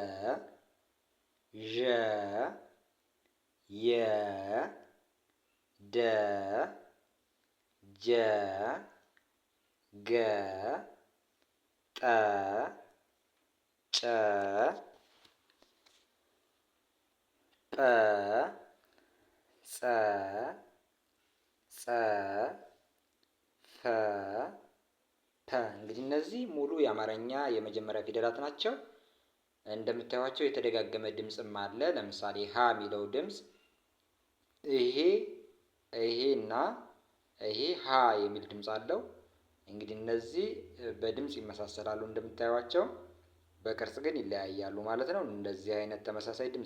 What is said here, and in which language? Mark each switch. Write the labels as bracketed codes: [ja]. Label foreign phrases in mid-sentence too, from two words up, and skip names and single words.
[am] ዠ የ ደ ጀ ገ ጠ ጨ ጰ ጸ ፈ ፐ። እንግዲህ እነዚህ ሙሉ የአማርኛ የመጀመሪያ ፊደላት ናቸው። እንደምታዩቸው የተደጋገመ ድምፅም አለ። ለምሳሌ ሀ የሚለው ድምፅ ይሄ እና ይሄ ሀ የሚል ድምፅ አለው። እንግዲህ እነዚህ በድምፅ ይመሳሰላሉ እንደምታዩቸው፣ በቅርጽ ግን ይለያያሉ ማለት ነው። እንደዚህ አይነት ተመሳሳይ ድምፅ